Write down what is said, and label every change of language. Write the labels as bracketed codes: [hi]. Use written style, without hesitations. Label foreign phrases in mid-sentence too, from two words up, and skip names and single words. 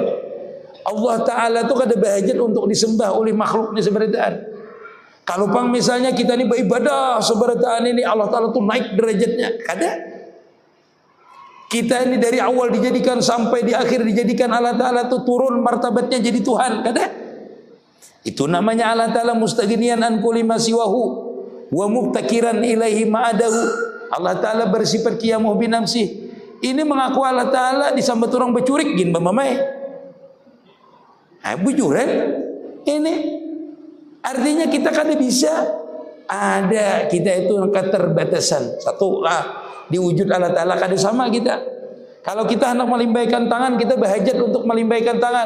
[bjn] Allah Ta'ala itu kada bahajat untuk disembah oleh makhluk ini seberataan. Kalau pang misalnya kita ini beribadah seberataan ini, Allah Ta'ala itu naik derajatnya. Kada. Kita ini dari awal dijadikan sampai di akhir dijadikan Allah Ta'ala itu turun martabatnya jadi Tuhan. Kada? Itu namanya Allah Ta'ala [ar] مستغنيا عن كل ما سواه ومبتكرا إليه ما عداه. [bjn] Allah Ta'ala bersifat [ar] قيامه بنفسه. [bjn] Ini mengaku Allah Ta'ala disambat orang bercurik gin bamamai. Bujuran. Ini artinya kita kada bisa. Ada kita itu keterbatasan. Satu di wujud Allah Ta'ala kada sama kita. Kalau kita hendak melimbaikan tangan, kita berhajat untuk melimbaikan tangan.